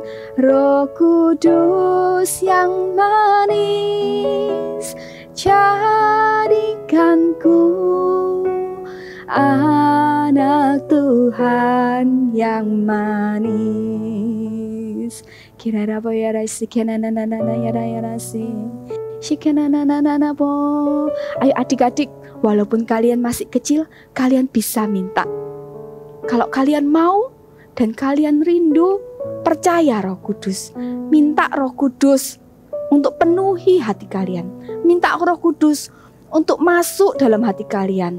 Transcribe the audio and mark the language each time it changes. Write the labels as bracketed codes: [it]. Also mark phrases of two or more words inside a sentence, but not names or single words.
[id] Roh Kudus yang manis, jadikanku anak Tuhan yang manis. Kirara boyara sikenanana yara si. Shikenanana bo. Ayo adik-adik, walaupun kalian masih kecil, kalian bisa minta. Kalau kalian mau dan kalian rindu, percaya Roh Kudus. Minta Roh Kudus untuk penuhi hati kalian. Minta Roh Kudus untuk masuk dalam hati kalian.